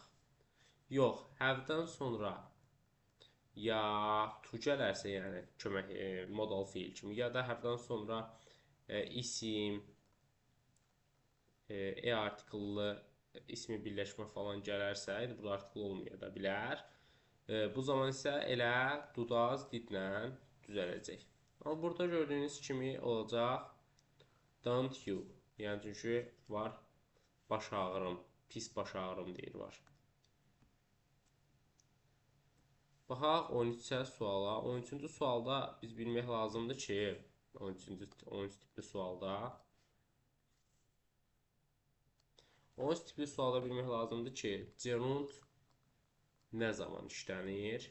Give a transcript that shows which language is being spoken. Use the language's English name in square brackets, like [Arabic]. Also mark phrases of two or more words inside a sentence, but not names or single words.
[Azerbaijani] Yox, have-dən sonra ya to gələrsə, yəni kömək modal feil kimi, ya da have-dən sonra isim, artikellı ismi birləşmə falan gələrsə, burada artikel olmaya da bilər. Bu zaman isə elə [English] do, does, [Azerbaijani] did-lə düzələcək. Amma burada gördüyünüz kimi olacaq [English] don't you. [Azerbaijani] Yəni çünki var baş ağrım, pis baş ağrım deyir var. Baxaq 13-cə suala. 13-cü sualda biz bilmək lazımdır ki, 13 tipli sualda 13 tipli sualda bilmək lazımdır ki, gerund nə zaman işlənir?